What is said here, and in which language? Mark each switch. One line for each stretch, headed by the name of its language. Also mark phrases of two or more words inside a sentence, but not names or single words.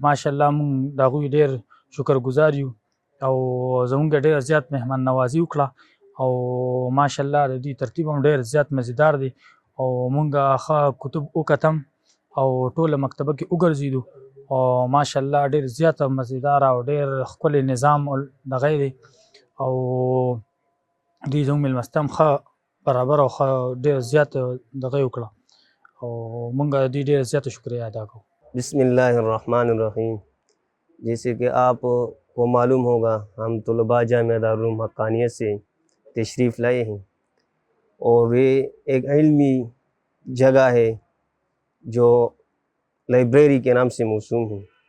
Pashto: ماشاءالله مونږ د هغوی ډېر شکر گزار یو او زمونږ ډېر زیات مهمان نوازي وکړه او ماشاءالله د دوی ترتیب هم ډېر زیات مزیدار دی او مونږ ښه کتب وکتم او ټوله مکتبه کې وګرځېدو او ماشاءالله ډېر زیات مزیدار او ډېر ښکلی نظام دغه دی او دوی زموږ مېلمستیا هم ښه برابر او ښه ډېر زیات دغه یې وکړه او مونږ د دوی ډېر زیاته شکریه ادا کوو.
Arabic: بسم اللہ الرحمن الرحیم.
Urdu: جیسے کہ آپ کو معلوم ہوگا ہم طلباء جامعہ دارالعلوم حقانیہ سے تشریف لائے ہیں اور یہ ایک علمی جگہ ہے جو لائبریری کے نام سے موسوم ہے.